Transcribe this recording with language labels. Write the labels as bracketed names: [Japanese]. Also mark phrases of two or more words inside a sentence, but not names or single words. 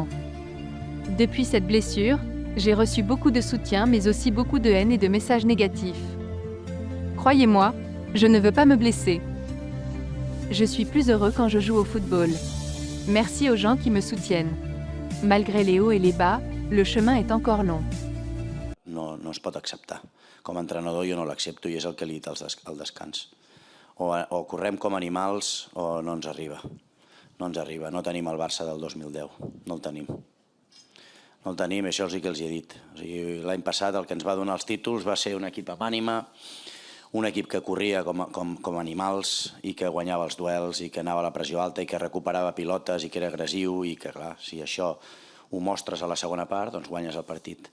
[French] Depuis cette blessure, j'ai reçu beaucoup de soutien mais aussi beaucoup de haine et de messages négatifs. Croyez-moi, je ne veux pas me blesser. Je suis plus heureux quand je joue au football. Merci aux gens qui me soutiennent. Malgré les hauts et les bas, le chemin est encore long. [Catalan] No es pot acceptar. Com a entrenador jo no l'accepto i és el que li he dit al descans. O correm com animals o no ens arriba. No ens arriba. No tenim el Barça del 2010. No el tenim. No el tenim, això sí que els hi he dit. O sigui, l'any passat el que ens va donar els títols va ser un equip amb ànima, un equip que corria com animals i que guanyava els duels i que anava a la pressió alta i que recuperava pilotes i que era agressiu i que, clar, si això ho mostres a la segona part, doncs guanyes el partit.